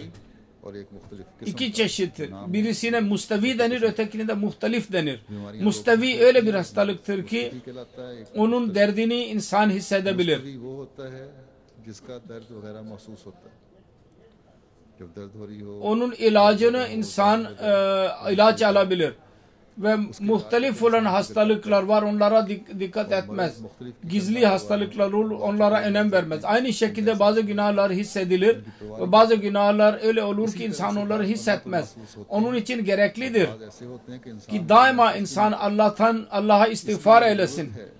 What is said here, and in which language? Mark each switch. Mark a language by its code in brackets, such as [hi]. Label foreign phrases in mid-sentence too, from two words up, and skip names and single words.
[hi] और एक मुख्तलिफ [tr] İki çeşittir. Birisine mustavi denir, ötekine de muhtelif denir. Mustavi öyle bir hastalıktır ki [hi] कहलाता है। एक [tr] onun derdini insan hissedebilir. [hi] मुस्तवी वो होता है जिसका दर्द वगैरह महसूस होता है। जब दर्द हो रही हो [tr] Onun ilacını insan ilaç alabilir. ve muhtelif olan hastalıklar var, onlara dikkat etmez. Gizli hastalıklar olur, onlara önem vermez. Aynı şekilde bazı günahlar hissedilir ve bazı günahlar öyle olur ki insan onları hissetmez. Onun için gereklidir ki daima insan Allah'a istiğfar eylesin.